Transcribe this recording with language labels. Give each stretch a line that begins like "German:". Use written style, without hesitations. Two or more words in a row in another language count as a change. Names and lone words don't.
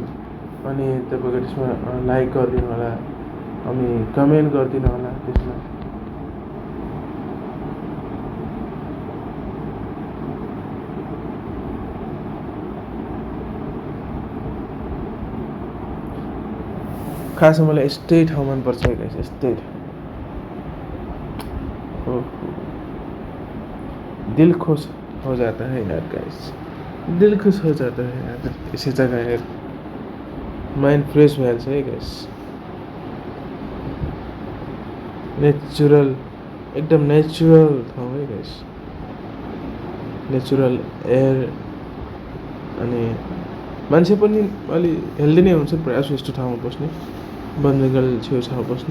Nepali: अनि तपाईँको त्यसमा लाइक गरिदिनु होला, अनि कमेन्ट गरिदिनु होला त्यसमा। खासमा मलाई यस्तै ठाउँ मनपर्छ गाइस, यस्तै
Hindi: दिल खुश हो जाता है यार गाइस, दिल खुश हो जाता है यार ऐसी जगह है।
English: mind fresh
Nepali: भइहाल्छ है गाइस। नेचुरल, एकदम नेचुरल ठाउँ है गाइस,
English: natural air.
Nepali: अनि मान्छे पनि अलि हेल्दी नै हुन्छ प्रायः जस्तो यस्तो ठाउँमा बस्ने, वन जङ्गल छेउछाउ बस्ने।